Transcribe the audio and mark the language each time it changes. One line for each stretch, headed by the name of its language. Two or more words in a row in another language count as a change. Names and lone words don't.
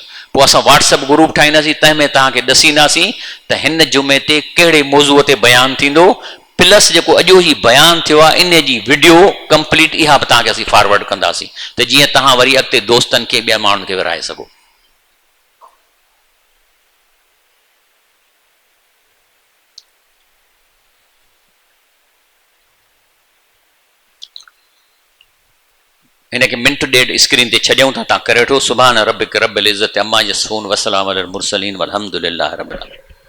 Sindhi: पोइ असां
English: WhatsApp group
Sindhi: ठाहींदासीं, तंहिंमें तव्हांखे ॾसींदासीं त हिन जुमे ते कहिड़े मौज़ूअ ते बयानु थींदो, प्लस जेको अॼो ई बयानु थियो आहे इन जी
English: video complete
Sindhi: इहा बि तव्हांखे असीं फॉरवर्ड कंदासीं, त जीअं तव्हां वरी अॻिते दोस्तनि खे ॿिया माण्हुनि खे विराए सघो। हिनखे मिंट ॾेढ स्क्रीन ते छॾियूं था, तव्हां करे वठो।
Arabic: سبحان ربك رب العزة عما يصفون وسلام على المرسلين والحمد لله رب العالمين.